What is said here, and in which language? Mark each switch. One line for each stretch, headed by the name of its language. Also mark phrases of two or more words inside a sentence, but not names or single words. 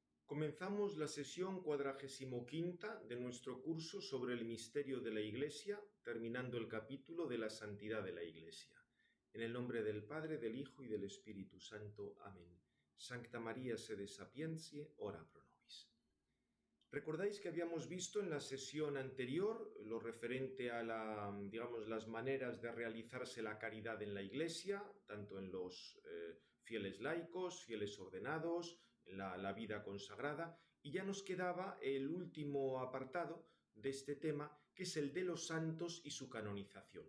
Spanish: Comenzamos la sesión 45ª de nuestro curso sobre el misterio de la Iglesia, terminando el capítulo de la santidad de la Iglesia. En el nombre del Padre, del Hijo y del Espíritu Santo. Amén.
Latin: Sancta María sede sapientiae, ora pro nobis.
Spanish: Recordáis que habíamos visto en la sesión anterior lo referente a las maneras de realizarse la caridad en la Iglesia, tanto en los fieles laicos, fieles ordenados, en la vida consagrada, y ya nos quedaba el último apartado de este tema, que es el de los santos y su canonización.